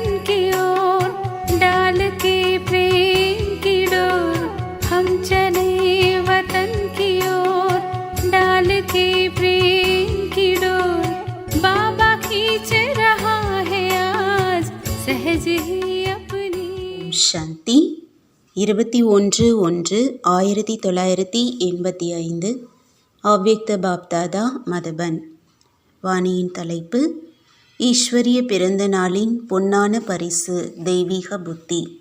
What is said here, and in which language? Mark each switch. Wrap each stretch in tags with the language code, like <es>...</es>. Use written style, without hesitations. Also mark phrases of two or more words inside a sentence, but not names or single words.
<hi>की ओर डाल के प्रेम की डोर। हम चले वतन की ओर डाल के प्रेम की डोर। बाबा खींच रहा है आज सहज ही अपनी।</hi> <ta>சாந்தி 21/1/1985 அவ்யக்த பாப்தாதா மதபன். வாணியின் தலைப்பு: ஈஸ்வரிய பிறந்த நாளின் பொன்னான பரிசு தெய்வீக புத்தி.</ta>